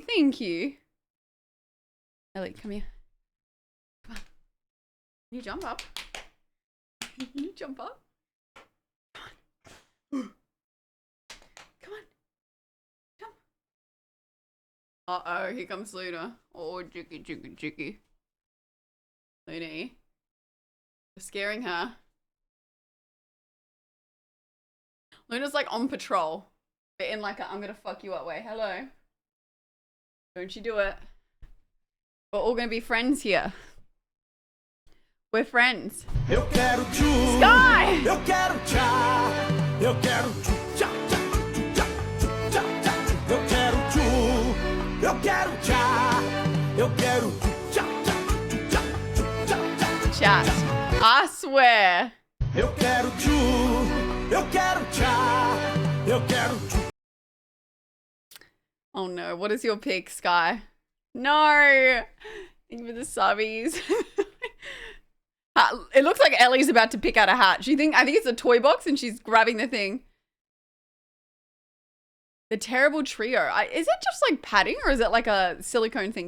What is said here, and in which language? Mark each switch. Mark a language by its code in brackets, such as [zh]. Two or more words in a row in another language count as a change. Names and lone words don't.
[en] Thank you. Ellie, come here. Come on. Can you jump up? Can you jump up? Come on. Come on. Jump. Uh-oh, here comes Luna. Oh, jicky, jicky, jicky. Luna, you're scaring her. Luna's like on patrol, but in like a I'm gonna fuck you up way. Hello. Don't you do it. We're all gonna be friends here. We're friends. [pt] Eu quero tchu, [en] Sky! [pt] eu quero tchá, eu quero tchu, tchá, tchá, tchá, tchá, tchá, eu quero tchu, eu quero tchá, eu quero tchu, tchá, tchá, tchá, tchá, [en] Chat. I swear. [pt] eu quero tchu, eu quero tchá, eu quero tchu. [en] Oh no, what is your pick, Sky? No! Think for the subbies. It looks like Ellie's about to pick out a hat. I think it's a toy box and she's grabbing the thing. The terrible trio. Is it just like padding or is it like a silicone thing?